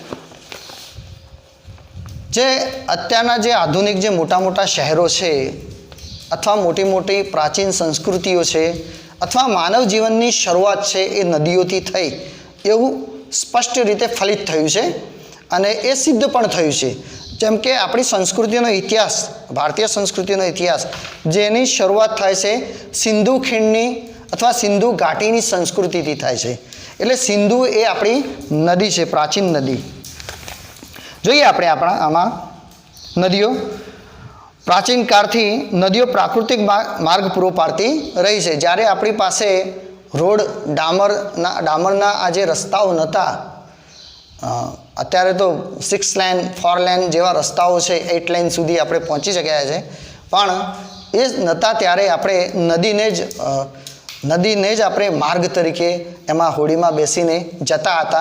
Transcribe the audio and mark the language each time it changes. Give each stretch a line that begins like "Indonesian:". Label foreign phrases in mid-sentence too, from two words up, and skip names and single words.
Gujarati: જે અત્યારના જે આધુનિક જે મોટા મોટા શહેરો છે અથવા મોટી મોટી પ્રાચીન સંસ્કૃતિઓ છે અથવા માનવ જીવનની શરૂઆત છે એ નદીઓથી થઈ, એવું સ્પષ્ટ રીતે ફલિત થયું છે અને એ સિદ્ધ પણ થયું છે. જેમ કે આપણી સંસ્કૃતિનો ઇતિહાસ, ભારતીય સંસ્કૃતિનો ઇતિહાસ, જેની શરૂઆત થાય છે સિંધુ ખીણની અથવા સિંધુ ઘાટીની સંસ્કૃતિથી થાય છે। એટલે સિંધુ એ આપણી નદી છે, પ્રાચીન નદી। જોઈએ આપણે આપણા આમાં નદીઓ। પ્રાચીન કાળથી નદીઓ પ્રાકૃતિક માર્ગ પૂરો પાડતી રહી છે। જ્યારે આપણી પાસે રોડ ડામરના આ જે રસ્તાઓ નહોતા, અત્યારે તો 6 લેન 4 લેન જેવા રસ્તાઓ છે, 8 લેન સુધી આપણે પહોંચી શક્યા છે, પણ એ નહોતા ત્યારે આપણે નદીને જ આપણે માર્ગ તરીકે એમાં હોડીમાં બેસીને જતા હતા।